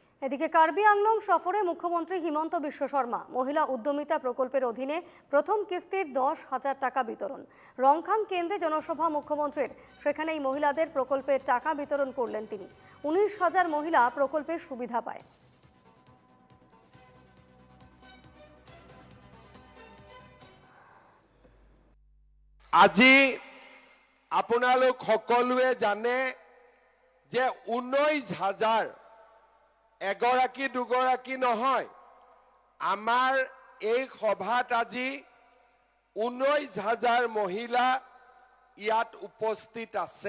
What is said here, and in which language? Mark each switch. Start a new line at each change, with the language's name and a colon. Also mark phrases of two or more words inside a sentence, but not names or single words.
Bangla: এদিকে কার্বি আংলং সফরে মুখ্যমন্ত্রী হিমন্ত বিশ্ব শর্মা মহিলা উদ্যমিতা প্রকল্পের অধীনে প্রথম কিস্তির 10,000 টাকা বিতরণ। রংখাং কেন্দ্রে জনসভা মুখ্যমন্ত্রীর, সেখানেই মহিলাদের প্রকল্পের টাকা বিতরণ করলেন তিনি। 19,000 মহিলা প্রকল্পের সুবিধা পায়।
Assamese: আজি আপোনালোক সকলোৱে জানে যে 19,000 এগৰাকী দুগৰাকী নহয়, আমাৰ এই সভাত আজি 19,000 মহিলা ইয়াত উপস্থিত আছে।